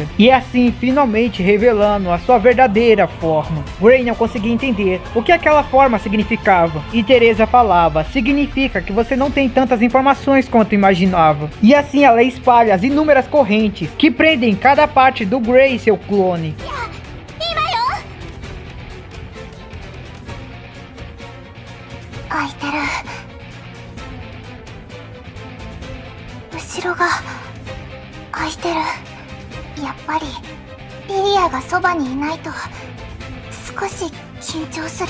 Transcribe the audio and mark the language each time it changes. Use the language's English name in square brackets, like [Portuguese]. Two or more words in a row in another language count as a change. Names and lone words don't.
[Portuguese] E assim finalmente revelando a sua verdadeira forma. Gray não conseguia entender o que aquela forma significava. E Teresa falava, significa que você não tem tantas informações quanto imaginava. E assim ela espalha as inúmeras correntes que prendem cada parte do Gray e seu clone. [Japanese] 開いてる。後ろが開いてる。やっぱりリリアがそばにいないと少し緊張する。